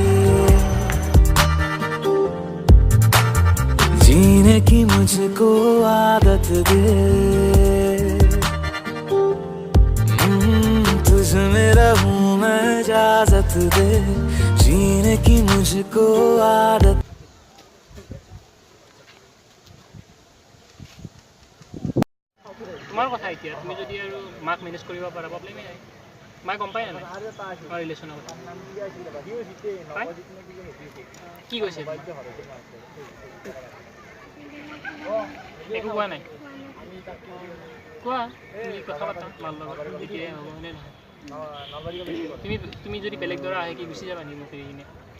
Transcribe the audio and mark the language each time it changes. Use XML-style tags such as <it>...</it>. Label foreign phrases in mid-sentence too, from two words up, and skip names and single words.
<hi>जीने की मुझको आदत दे तुझ में रहूं मैं इजाजत दे जीने की मुझको आदत</hi> <as>তোমাৰ কথা এতিয়া তুমি যদি আৰু মাক মেনেজ কৰিব পাৰা প্ৰব্লেমেই নাই মায়ে গম পায় নাই তোমাৰ ৰিলেশ্যনৰ কথা কি কৈছে একো কোৱা নাই কোৱা তুমি কথা পাতা মাৰ লগত তেতিয়াই হ'ব হয়নে নহয় তুমি যদি বেলেগ দৰা আহে কি গুচি যাবা নি মোক এৰি কিনে</as>